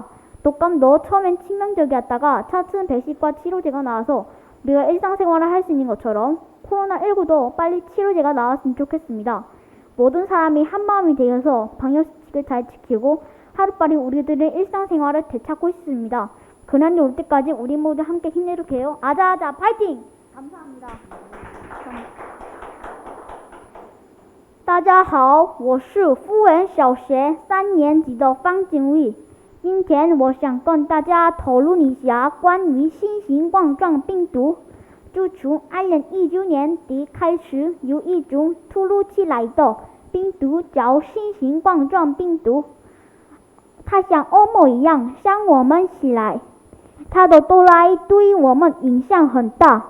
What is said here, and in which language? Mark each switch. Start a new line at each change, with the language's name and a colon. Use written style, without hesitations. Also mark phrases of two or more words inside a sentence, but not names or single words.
Korean: 독감도 처음엔 치명적이었다가 차츰 백신과 치료제가 나와서 우리가 일상생활을 할 수 있는 것처럼 코로나19도 빨리 치료제가 나왔으면 좋겠습니다. 모든 사람이 한마음이 되어서 방역수칙을 잘 지키고 하루빨리 우리들의 일상생활을 되찾고 있습니다. 그날이 올 때까지 우리 모두 함께 힘내도록 해요. 아자아자 파이팅! 감사합니다.
Chinese: 大家好，我是富文小学3年级的方景丽。今天我想跟大家讨论一下关于新型冠状病毒。自从2019年底开始，有一种突如其来的病毒叫新型冠状病毒，它像恶魔一样向我们袭来，它的到来对我们影响很大。